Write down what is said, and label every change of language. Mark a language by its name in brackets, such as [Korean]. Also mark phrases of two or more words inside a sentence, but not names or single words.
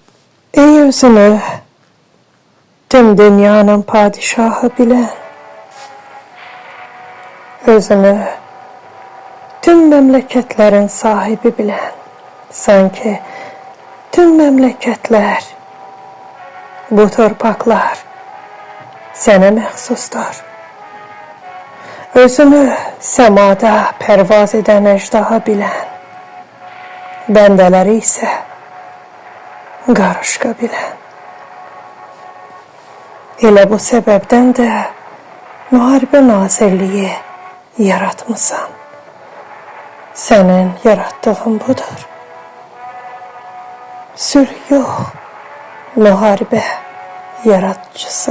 [Turkish] Ey özünü tüm dünyanın padişahı bilen, özünü tüm memleketlerin sahibi bilen, sanki tüm memleketler, bu torpaklar sana məxsusdur. Özünü semada pervaz eden ejdaha bilen, bendeleri ise qarışqa bilen. [Azerbaijani] Elə bu səbəbdən də Müharibə Nazirliyi yaratmısan. Sənin yarattığın budur. Sülh yox, müharibə yaratıcısı.